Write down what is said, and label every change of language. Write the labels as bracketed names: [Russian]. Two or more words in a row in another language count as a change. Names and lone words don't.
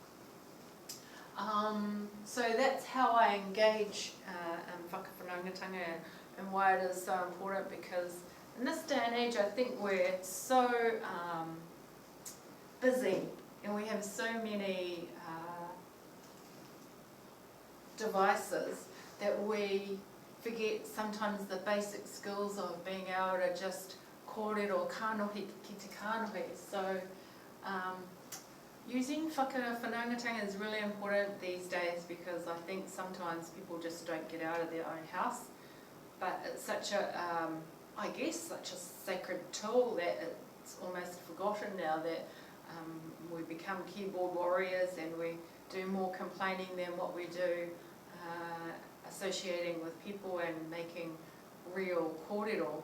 [English] So that's how I engage in whakawhanaungatanga, and why it is so important, because in this day and age I think we're so busy and we have so many devices that we forget sometimes the basic skills of being able to just [Māori] kōrero kānohi ki te kānohi. [English] So using whakawhanaungatanga is really important these days, because I think sometimes people just don't get out of their own house. But it's such a, I guess, such a sacred tool that it's almost forgotten now, that we become keyboard warriors and we do more complaining than what we do associating with people and making real kōrero.